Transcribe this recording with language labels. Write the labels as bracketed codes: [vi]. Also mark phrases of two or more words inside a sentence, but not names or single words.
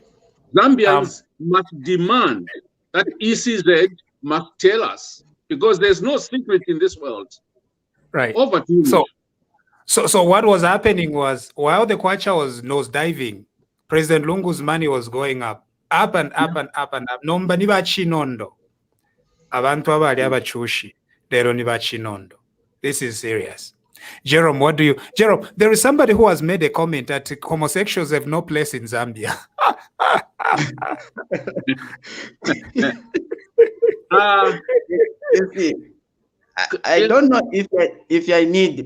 [en] Zambians must demand that ECZ must tell us, because there's no secret in this world. Right. Over to you. So what was happening was, while the Kwacha was nosediving, President Lungu's money was going up and up and up and up. [bem] Nomba ni bachinondo. Abantu abali abachushi. Lero ni bachinondo. [en] This is serious. Jerome, Jerome, there is somebody who has made a comment that homosexuals have no place in Zambia. You see, I don't know if I need.